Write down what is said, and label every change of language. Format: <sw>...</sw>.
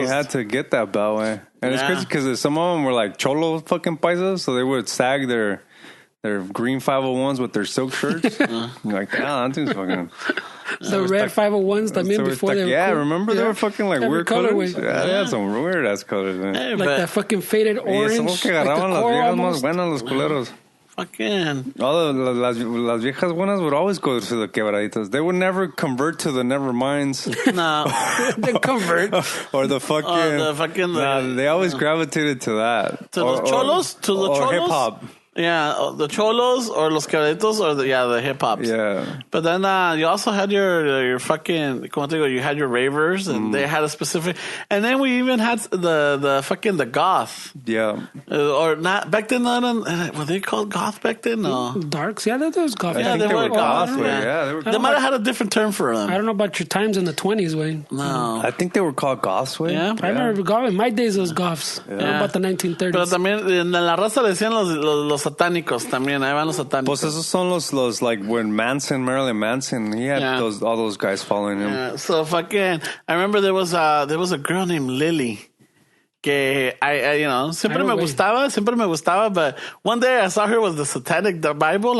<en>You had to get that belt, way. And it's crazy because some of them were like cholo fucking paisas, so they would sag their green 501s with their silk shirts. You're like, damn, that thing's fucking... The red 501s también before they were cool. Cool. Remember they were fucking like weird colors? Yeah, they had some weird ass colors, man. Hey, like that fucking faded orange.</en> <es>Son los que agarraban las viejas más buenas, los culeros.</es> <en>Fucking...</en> <es>Las viejas buenas</es> <en>would always go to the quebraditas. They would never convert to the Neverminds. No. They convert. Or the fucking... they always gravitated to that. To the cholos? To the cholos? Or hip-hop. Yeah, the cholos or</en> <es>los quebraditos</es> <en>or the hip hops. Yeah. But then you also had your fucking,</en> <es>como te digo,</es> <en>you had your ravers and they had a specific, and then we even had the fucking the goth. Yeah. Or not back then. Were they called goth back then? No. Darks. Yeah, that was goth. Yeah, they were goth. They might have had a different term for them. I don't know about your times in the 20s, Wayne. No. I think they were called goths, way. Yeah. I remember goth. In my days, it was goths. Yeah. I don't know about the 1930s.</en> <es>Pero también en la raza le decían los satánicos también. Ahí van los satánicos. Pues esos son los</es> <en>like when Marilyn Manson, he had all those guys following him. Yeah. So fucking, I remember there was a girl named Lily. que I you know,</en> <es>siempre me gustaba,</es> <en>but one day I saw her with the Satanic Bible.</en>